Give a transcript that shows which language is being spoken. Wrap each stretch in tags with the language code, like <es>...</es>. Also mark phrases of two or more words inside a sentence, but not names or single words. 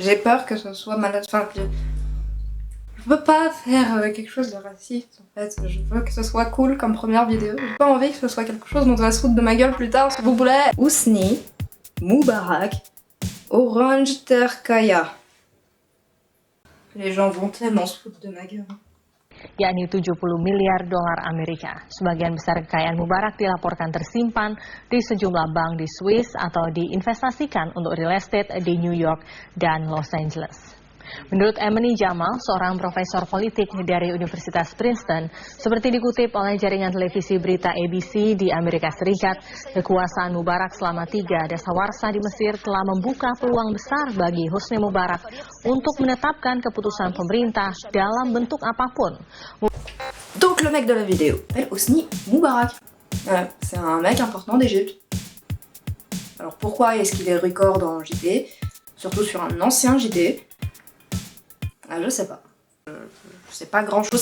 <fr>J'ai peur que ce soit malade. Enfin, je veux pas faire quelque chose de raciste en fait. Je veux que ce soit cool comme première vidéo. J'ai pas envie que ce soit quelque chose dont on va se foutre de ma gueule plus tard s'il vous plaît.</fr> <id>Hosni Moubarak Orange Terkaya.</id> <fr>Les gens vont tellement se foutre de ma gueule.</fr> <id>Yakni 70 miliar dolar Amerika. Sebagian besar kekayaan Mubarak dilaporkan tersimpan di sejumlah bank di Swiss atau diinvestasikan untuk</id> <en>real estate</en> <id>di New York dan Los Angeles. Menurut Emily Jamal, seorang profesor politik dari Universitas Princeton, seperti dikutip oleh jaringan televisi berita ABC di Amerika Serikat, kekuasaan Mubarak selama 3 dasawarsa di Mesir telah membuka peluang besar bagi Hosni Mubarak untuk menetapkan keputusan pemerintah dalam bentuk apapun.</id> <fr>Donc le mec de la vidéo s'appelle Hosni Moubarak. C'est un mec important d'Égypte. Alors pourquoi est-ce qu'il est record en JT? Surtout sur un ancien JT. Ah, je sais pas. Je sais pas grand chose.</fr>